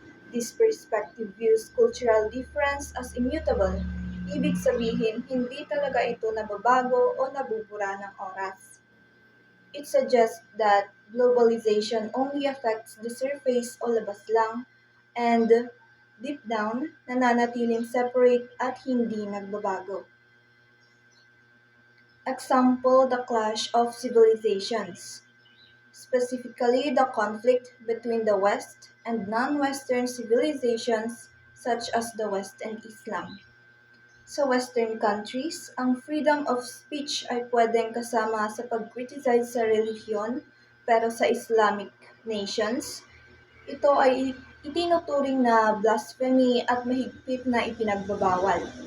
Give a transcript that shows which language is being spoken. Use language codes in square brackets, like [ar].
[en] This perspective views cultural difference as immutable. [tl] Ibig sabihin, hindi talaga ito nababago o nabubura ng oras. [en] It suggests that globalization only affects the surface [tl] o labas lang, [en] and deep down, [tl] nananatiling separate at hindi nagbabago. [en] Example, the clash of civilizations, specifically the conflict between the West and non-Western civilizations such as the West and Islam. [tl] Sa Western countries, ang freedom of speech ay pwedeng kasama sa pag-criticize sa relihiyon, pero sa Islamic nations, ito ay itinuturing na blasphemy at mahigpit na ipinagbabawal.